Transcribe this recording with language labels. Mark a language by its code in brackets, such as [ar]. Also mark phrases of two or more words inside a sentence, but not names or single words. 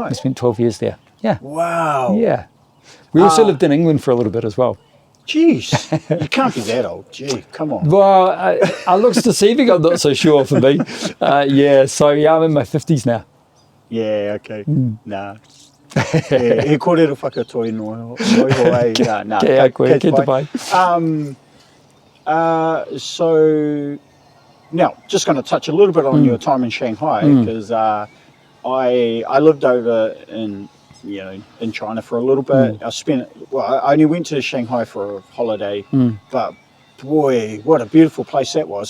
[en] I spent 12 years there. Yeah. Wow. Yeah. We also lived in England for a little bit as well. Jeez, you can't be that old. Gee, come on. Well, I looks deceiving. I'm not so sure for me. So I'm in my 50s now. Yeah, okay. Nah. [mi] He kōrero whakatoi no hoa. [en] Nah, [mi] Kia te pai. [en] So, now, just going to touch a little bit on your time in Shanghai, because I lived over in China for a little bit. I only went to Shanghai for a holiday, but boy, what a beautiful place that was.